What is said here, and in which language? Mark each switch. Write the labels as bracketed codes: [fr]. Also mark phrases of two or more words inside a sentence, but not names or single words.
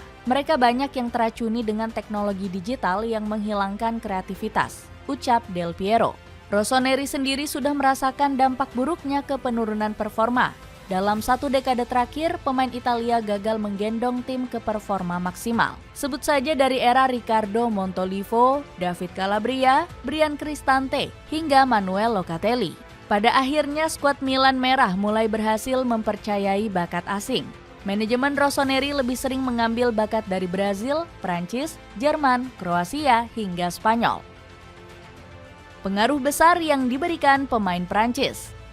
[id] Mereka banyak yang teracuni dengan teknologi digital yang menghilangkan kreativitas, ucap Del Piero. Rossoneri sendiri sudah merasakan dampak buruknya ke penurunan performa. Dalam satu dekade terakhir, pemain Italia gagal menggendong tim ke performa maksimal. Sebut saja dari era Riccardo Montolivo, David Calabria, Brian Cristante, hingga Manuel Locatelli. Pada akhirnya, skuad Milan Merah mulai berhasil mempercayai bakat asing. Manajemen Rossoneri lebih sering mengambil bakat dari Brazil, Prancis, Jerman, Kroasia, hingga Spanyol. Pengaruh besar yang diberikan pemain Prancis.